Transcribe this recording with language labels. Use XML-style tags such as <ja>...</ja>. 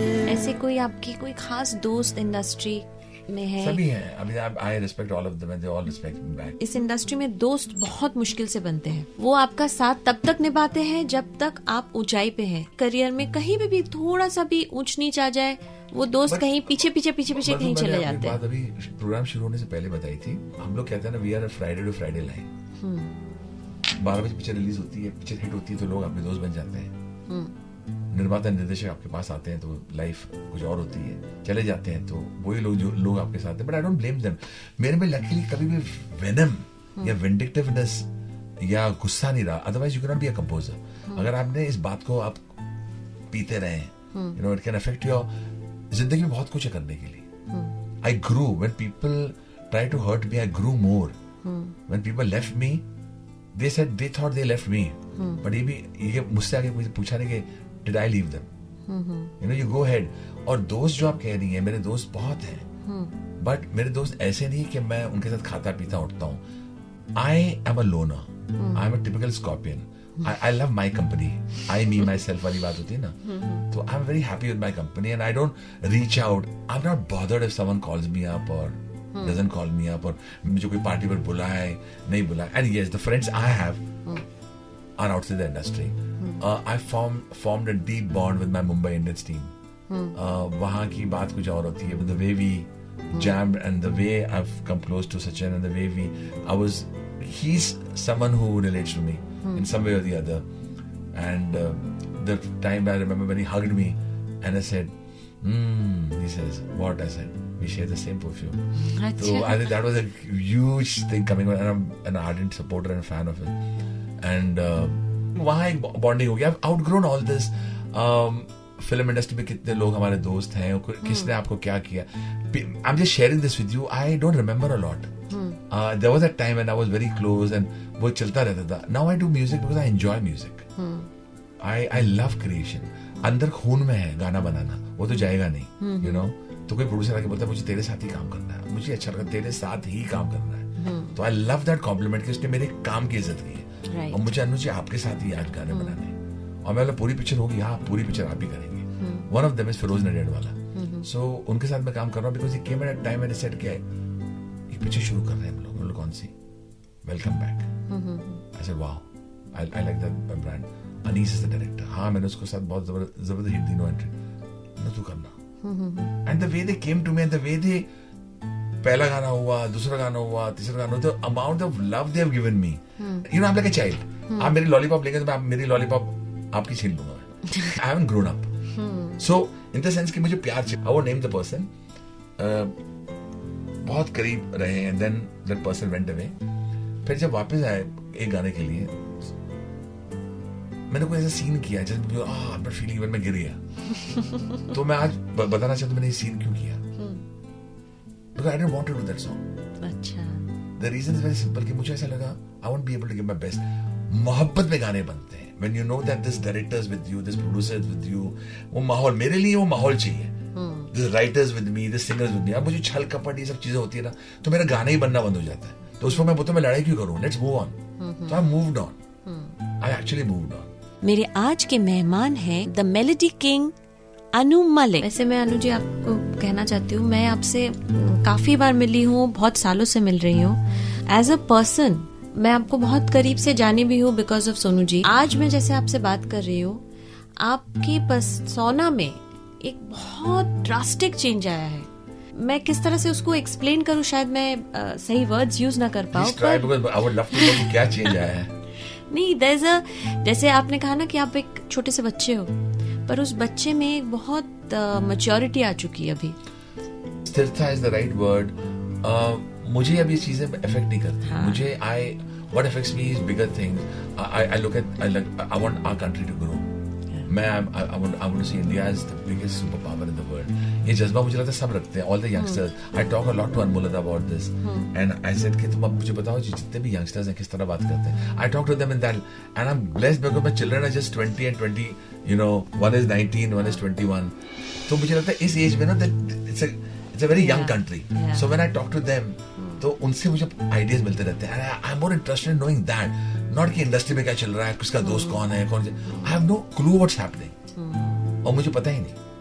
<hi>ऐसे कोई आपकी कोई खास दोस्त इंडस्ट्री में है? सभी हैं।</hi> <en>I mean, I respect all of them and they all respect me back.</en> <hi>इस इंडस्ट्री में दोस्त बहुत मुश्किल से बनते हैं। वो आपका साथ तब तक निभाते हैं जब तक आप ऊंचाई पे हैं। करियर में कहीं भी थोड़ा सा भी ऊंच नीच आ जाए, वो दोस्त कहीं पीछे कहीं चले जाते हैं। अभी प्रोग्राम शुरू होने से पहले बताई थी, हम लोग कहते हैं ना,</hi> <en>We are Friday to Friday line.</en> <hi>12 बजे पिक्चर रिलीज होती है, पिक्चर हिट होती है तो लोग अपने दोस्त बन जाते हैं। निर्माता निर्देशक आपके पास आते हैं तो लाइफ कुछ और होती है, चले जाते हैं तो वही लोग जो लोग आपके साथ हैं।</hi> <en>But I don't blame them.</en> <hi>मेरे में लकीली कभी भी वेनम या विंडिक्टिवनेस या गुस्सा नहीं रहा।</hi> <en>Otherwise you can not be a composer.</en> <hi>अगर आपने इस बात को आप पीते रहे,</hi> <en>you know, it can affect your</en> <hi>जिंदगी में बहुत कुछ है करने के लिए।</hi> <en>I grew when people tried to hurt me, I grew more. When people left me, they said they thought they left me.</en> <hi>But ये मुझसे आगे मुझे पूछा नहीं कि</hi> <en>did I leave them? You know, you go ahead.</en> <hi>और दोस्त जो आप कह रही हैं, मेरे दोस्त बहुत हैं. But मेरे दोस्त ऐसे नहीं कि मैं उनके साथ खाता पीता उठता हूँ.</hi> <en>I am a loner. I am a typical Scorpion. I love my company. I, me, myself</en> <hi>वाली बात होती है ना.</hi> <en>तो I'm very happy with my company and I don't reach out. I'm not bothered if someone calls me up or doesn't call me up or</en> <hi>मुझे कोई party पर बुलाए नहीं बुलाए.</hi> <en>And yes, the friends I have are outside the industry. I formed a deep bond with my Mumbai Indians team.</en> <hi>वहाँ की बात कुछ और होती है.</hi> <en>But the way we jammed and the way I've come close to Sachin and the way he's someone who relates to me in some way or the other. And the time I remember when he hugged me and I said, he says, what? I said, we share the same perfume. So I think that was a huge thing coming on, and I'm an ardent supporter and fan of it.</en> <hi>And वहाँ एक bonding हो गया.</hi> <en>I've outgrown all this.</en> <hi>Film industry में कितने लोग हमारे दोस्त हैं, किसने आपको क्या किया.</hi> <en>I'm just sharing this with you. I don't remember a lot. There was a time when I was very close and</en> <hi>वो चलता रहता था.</hi> <en>Now I do music because I enjoy music. I love creation.</en> <hi>अंदर खून में है गाना बनाना, वो तो जाएगा नहीं. You know, तो कोई प्रोड्यूसर आके बोलता है मुझे तेरे साथ ही काम करना है, मुझे अच्छा लगता है तेरे साथ ही काम करना है. तो</hi> <en>I love that compliment</en> <hi>कि उसने मेरे काम की इज्जत की है. और मुझे अनुज जी आपके साथ ही आज गाने बनाने हैं. और मैं पूरी पिक्चर होगी, हाँ पूरी पिक्चर आप ही करेंगे.</hi> <en>One of them is Firoz Nadiad वाला.</en> <hi>So उनके साथ मैं काम कर रहा हूँ</hi> <en>because he came at a time when he said</en> <hi>कि एक पिक्चर शुरू कर रहे हैं हम लोग. कौन सी? Welcome Back.</hi> <en>I said wow, I like that brand. Anis is the director.</en> <hi>हाँ मैंने उसको साथ बहुत जबरदस्त हिट दी. नो एंट्री न तू करना.</hi> <en>And the way they came to me and the way they</en> <hi>पहला गाना हुआ, दूसरा गाना हुआ,</hi> <en>तीसरा गाना हुआ, the amount of love they have given me. You know, I'm like a child.</en> <hi>आप मेरी लॉलीपॉप लेंगे तो मैं मेरी लॉलीपॉप आपकी छीन लूंगा.</hi> <en>I haven't grown up.</en> <hi>So in the sense कि मुझे प्यार चाहिए.</hi> <en>I won't name the person.</en> <hi>बहुत करीब रहे</hi> <en>and then that person went away.</en> <hi>फिर जब वापस आए एक गाने के लिए, मैंने कोई ऐसा सीन किया जैसे</hi> <en>I'm not feeling when</en> <hi>मैं गिर गया. तो मैं आज बताना चाहता हूँ मैंने ये सीन क्यों किया.</hi> <en>Because I didn't want to do that song.</en> <hi>अच्छा.</hi> <en>The reason is very simple</en> <hi>कि मुझे ऐसा लगा</hi> <en>I won't be able to give my best.</en> <hi>मोहब्बत में गाने बनते हैं.</hi> <en>When you know that this director is with you, this producer is with you,</en> <hi>वो माहौल मेरे लिए वो माहौल चाहिए.</hi> <en>This writers with me, this singers with me.</en> <hi>अब मुझे छल कपट ये सब चीजें होती है ना, तो मेरा गाना ही बनना बंद हो जाता है. तो उसमें मैं बोलता हूँ मैं लड़ाई क्यों करूँ?</hi> <en>Let's move on. So I moved on. I actually moved on.</en> <hi>मेरे आज के मेहमान हैं the melody king Anu Malik. वैसे मैं अनु जी आपको कहना चाहती हूँ, मैं आपसे काफी बार मिली हूँ, बहुत सालों से मिल रही हूँ.</hi> <en>as a person</en> <hi>मैं आपको बहुत करीब से जानी भी हूँ बिकॉज ऑफ सोनू जी. आज मैं जैसे आपसे बात कर रही हूँ, आपकी पर्सोना में एक बहुत ड्रास्टिक चेंज आया है. मैं किस तरह से उसको एक्सप्लेन करूँ, शायद मैं सही वर्ड्स यूज ना कर पाऊँ. क्या चेंज आया है? नहीं, जैसे आपने कहा ना कि आप एक छोटे से बच्चे हो, पर उस बच्चे में एक बहुत मैच्योरिटी आ चुकी है अभी. स्थिरता इज द राइट वर्ड. मुझे अब ये चीजें इफेक्ट नहीं करती. हाँ.</hi> <en>मुझे what affects me is bigger things. I look at I want our country to grow. मैं I want to see India as the biggest superpower in the world.</en> <hi>ये जज्बा मुझे लगता है सब रखते हैं.</hi> <en>All the youngsters. I talk a lot to Anmolata about this. And I said</en> <hi>कि तुम अब मुझे बताओ जितने भी youngsters हैं किस तरह बात करते हैं.</hi> <en>I talk to them in that, and I'm blessed because my children are just 20 and 20. You know, one is 19, one is 21.</en> <hi>तो मुझे लगता है इस एज में ना</hi> <en>it's a very young country. So when I talk to them,</en> <hi>तो उनसे मुझे आइडियाज मिलते रहते हैं.</hi> <en>I am more interested in knowing that, not</en> <hi>कि इंडस्ट्री में क्या चल रहा है, किसका दोस्त कौन है, कौन.</hi> <en>I have no clue what's happening,</en> <hi>और मुझे पता ही नहीं.</hi>